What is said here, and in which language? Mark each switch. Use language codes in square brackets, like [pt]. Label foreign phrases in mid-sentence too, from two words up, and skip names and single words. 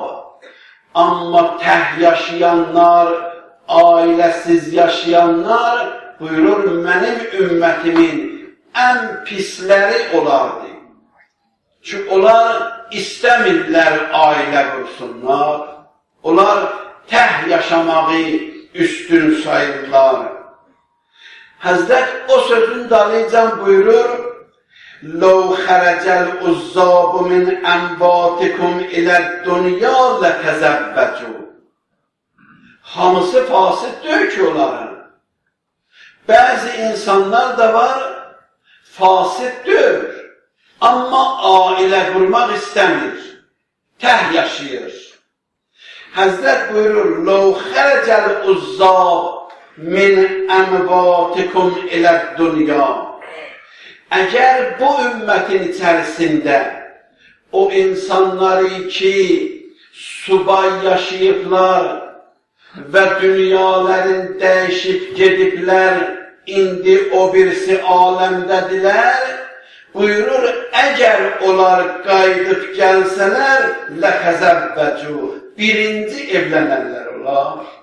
[az] Amma təh yaşayanlar, ailəsiz yaşayanlar buyurur, mənim ümmətimin ən pisləri olardı. Çünki onlar istəmirlər ailə qursunlar. Onlar təh yaşamağı üstün sayırlar. Həzrət o sözün dalıcan buyurur, [ar] لو خرج العذاب من انباتكم الى الدنیا لتزوجوا. [az] Hamısı fasit deyil ki onların. Bazı insanlar da var, fasit deyil. Amma ailə qurmaq istəmir. Təh yaşayır. Həzrət buyurur, [ar] لو خرج العذاب من انباتكم الى الدنیا. [az] Əgər bu ümmətin içərisində o insanları ki, subay yaşayıblar və dünyaların dəyişib gediblər, indi o birisi aləmdədirlər, buyurur, əgər onlar qayıdıb gəlsələr, ləhəzəvvəcu, birinci evlənənlər olar.